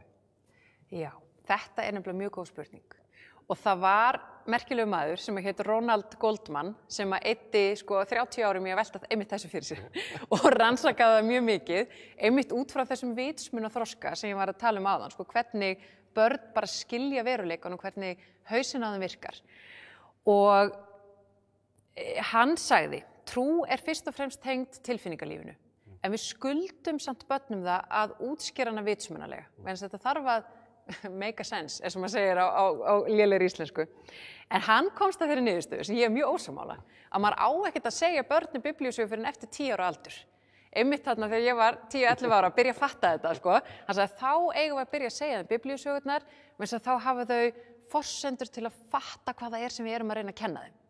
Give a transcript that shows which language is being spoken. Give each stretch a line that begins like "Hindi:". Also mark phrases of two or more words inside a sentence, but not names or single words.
Icelandic: Já, þetta er nefnilega mjög góð spurning. Og það var merkilegu maður sem heit Ronald Goldman sem eyddi 30 árum í að velta einmitt þessu fyrir sér og rannsakaði það mjög mikið, einmitt út frá þessum vitsmunaþroska sem ég var að tala áðan, hvernig börn bara skilja veruleikann og hvernig hausinn á þeim virkar. Og hann sagði, trú er fyrst og fremst tengd tilfinningalífinu, en við skuldum samt börnum það að útskýra hana vitsmunalega, en þetta þarf að
English: make a sense,
Icelandic: eins og maður segir á lélegri íslensku. En hann komst að þeirri niðurstöðu, sem ég er mjög ósammála, að maður á ekkert að segja börnum biblíusögu fyrir en eftir 10 ára aldur. Einmitt þarna þegar ég var 10-11 ára að byrja að fatta þetta, hann sagði þá eigum við að byrja að segja þeim biblíusögurnar, vegna þess að þá hafa þau forsendur til að fatta hvað það er sem við erum að reyna að kenna þeim.